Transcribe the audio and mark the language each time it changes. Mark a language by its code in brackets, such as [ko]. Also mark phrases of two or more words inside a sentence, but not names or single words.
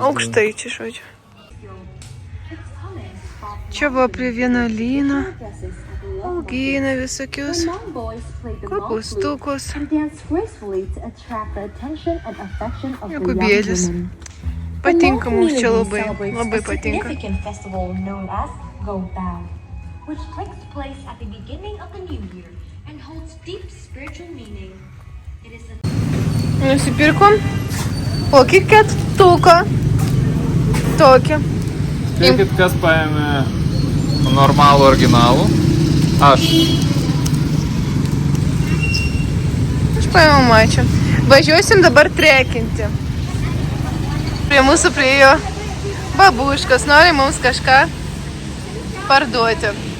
[lt] Aukštai čia, žodžiu. Čia va prie vienuolyno. Augina visokius kopūstukus. Jokūbėlis. Patinka mums čia labai. Labai patinka. [en] Which takes place at the beginning of the new year and holds deep spiritual meaning. It is a [lt] Nusipirkom kokį ketuką. Tokį. Spėkit, kas paėmė normalų originalų? Aš. Aš paėmiau mačią. Važiuosim dabar trekinti. Prie mūsų priėjo babuškas, nori mums kažką parduoti.